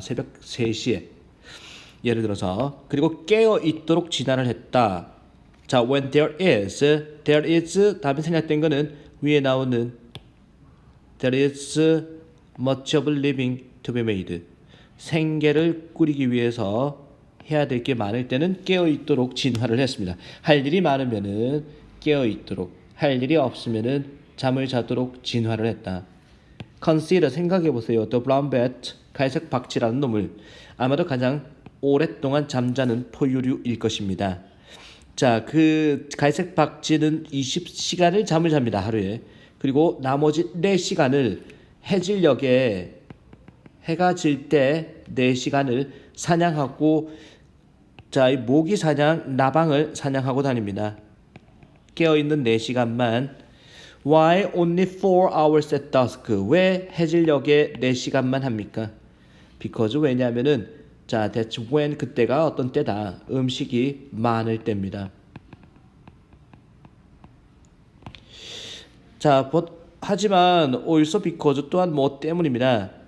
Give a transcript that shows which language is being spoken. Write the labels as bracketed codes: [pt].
[ko] 새벽 3시에 예를 들어서 그리고 깨어 있도록 진화를 했다. 자, [en] when there is [ko] 다음에 생략된 거는 위에 나오는 [en] there is much of living to be made. [ko] 생계를 꾸리기 위해서 해야 될 게 많을 때는 깨어 있도록 진화를 했습니다. 할 일이 많으면은 깨어 있도록, 할 일이 없으면은 잠을 자도록 진화를 했다. [en] Consider [ko] 생각해 보세요. [en] The brown bat [ko] 갈색 박쥐라는 놈을 아마도 가장 오랫동안 잠자는 포유류일 것입니다. 자, 그 갈색 박쥐는 20시간을 잠을 잡니다. 하루에. 그리고 나머지 4시간을 해질녘에 해가 질 때 4시간을 사냥하고 자, 이 모기 사냥, 나방을 사냥하고 다닙니다. 깨어있는 4시간만 [en] Why only 4 hours at dusk? [ko] 왜 해질녘에 4시간만 합니까? [en] Because [ko] 왜냐하면은 자, [en] that's when [ko] 그때가 어떤 때다. 음식이 많을 때입니다. 자, 하지만 [en] also because [ko] 또한 뭐 때문입니다.